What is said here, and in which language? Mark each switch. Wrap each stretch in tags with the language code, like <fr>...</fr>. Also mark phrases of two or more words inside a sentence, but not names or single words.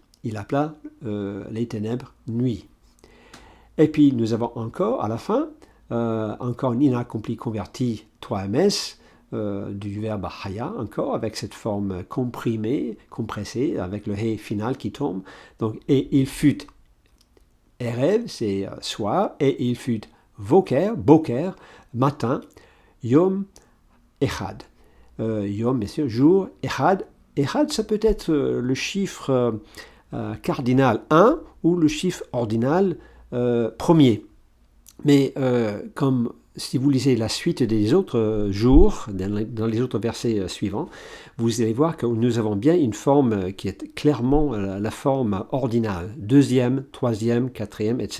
<fr>Il appela les ténèbres nuit. Et puis nous avons encore, à la fin, encore un inaccompli converti 3ms, du verbe haya, encore, avec cette forme comprimée, compressée, avec le he final qui tombe. Donc, et il fut erev, c'est soir, et il fut boker, matin,</fr> <he>יום אחד.</he> <fr>Yom, bien sûr, jour, echad. Echad, ça peut être le chiffre cardinal 1 ou le chiffre ordinal premier. Mais comme si vous lisez la suite des autres jours, dans les autres versets suivants, vous allez voir que nous avons bien une forme qui est clairement la forme ordinale, deuxième, troisième, quatrième, etc.</fr>